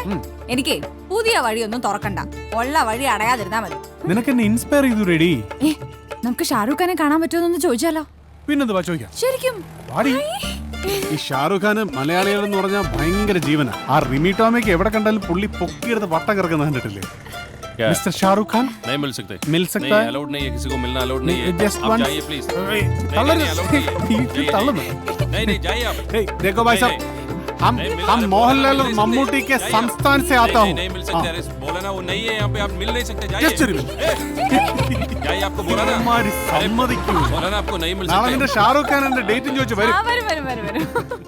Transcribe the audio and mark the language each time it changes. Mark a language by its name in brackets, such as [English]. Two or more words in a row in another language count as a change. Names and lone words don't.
[Malayalam] എനിക്ക് പുതിയ വഴിയൊന്നും തുറക്കണ്ട, ഉള്ള വഴി അടയാതിരുന്നാ മതി. നിനക്ക് എന്നെ ഇൻസ്പയർ ചെയ്തു റെഡി. നമുക്ക് ഷാറൂഖ് ഖാനെ കാണാൻ പറ്റുമെന്നൊന്ന് ചോദിച്ചാലോ? പിന്നെന്താ ചോദിക്കാം. ശരിക്കും ഈ ഷാറൂഖ് ഖാന് മലയാളികൾ എന്ന് പറഞ്ഞാൽ ഭയങ്കര ജീവന. ആ റിമി ടോമിക്ക് എവിടെ കണ്ടാലും പുള്ളി പൊക്കിയെടുത്ത് വട്ടം കിടക്കുന്ന കണ്ടിട്ടില്ലേ? [Hindi] मिस्टर शाहरुख खान नहीं मिल सकते, मिल सकता है, अलाउड नहीं है, किसी को मिलना अलाउड नहीं है। जस्ट आप वन जाइए प्लीज। नहीं जाइए आप। देखो भाई साहब, हम मोहनलाल और मम्मूटी के संस्थान से आता हूँ। नहीं मिल सकते, अरे बोला ना वो नहीं है यहाँ पे, आप मिल नहीं सकते। [English] Just a minute. [Hindi] जाइए, आपको बोला ना, हमारी सम्मति क्यों? बोला ना आपको नहीं मिल [Malayalam] നാളെ [Hindi] सकते। [Malayalam] നിന്റെ ഷാറൂഖ് ഖാൻ എന്റെ ഡേറ്റും ചോദിച്ചു വരും. വരും